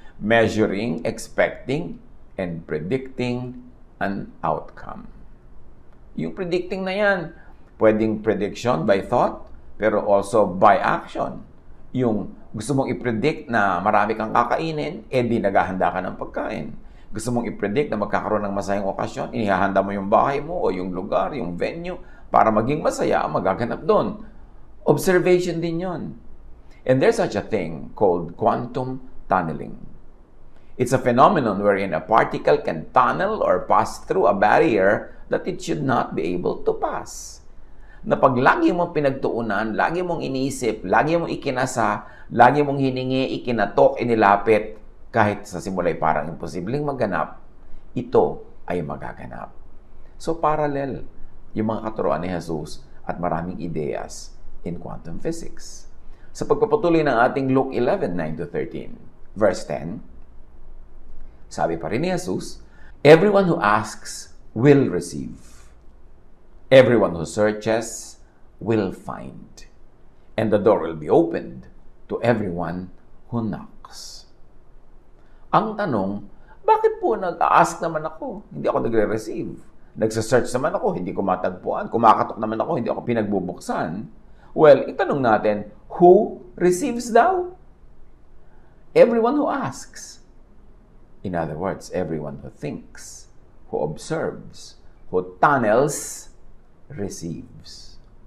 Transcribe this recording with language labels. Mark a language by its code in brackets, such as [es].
[en] Measuring, expecting, and predicting an outcome. Yung predicting [tl] na yan, pwedeng [en] prediction by thought, pero also by action. [tl] Yung gusto mong i-predict na marami kang kakainin, di naghahanda ka ng pagkain. Gusto mong i-predict na magkakaroon ng masayang okasyon, inihahanda mo yung bahay mo o yung lugar, yung venue, para maging masaya ang magaganap doon. Observation din yon. [en] And there's such a thing called quantum tunneling. It's a phenomenon wherein a particle can tunnel or pass through a barrier that it should not be able to pass. [tl] Na pag lagi mong pinagtuunan, lagi mong iniisip, lagi mong ikinasa, lagi mong hiningi, ikinatok, inilapit, kahit sa simula ay parang imposibleng maganap, ito ay magaganap. So parallel yung mga katuruan ni Jesus at maraming ideyas [en] in quantum physics. [tl] Sa pagpapatuloy ng ating Luke 11:9-13, verse 10, sabi pa rin ni Jesus, [en] everyone who asks will receive. Everyone who searches will find. And the door will be opened to everyone who knocks. [tl] Ang tanong, bakit po nag-ask naman ako? Hindi ako nagre-receive. Nagsa-search naman ako, hindi ko matagpuan. Kumakatok naman ako, hindi ako pinagbubuksan. [en] Well, [tl] itanong natin, [en] who receives daw? Everyone who asks. In other words, everyone who thinks, who observes, who tunnels, receives.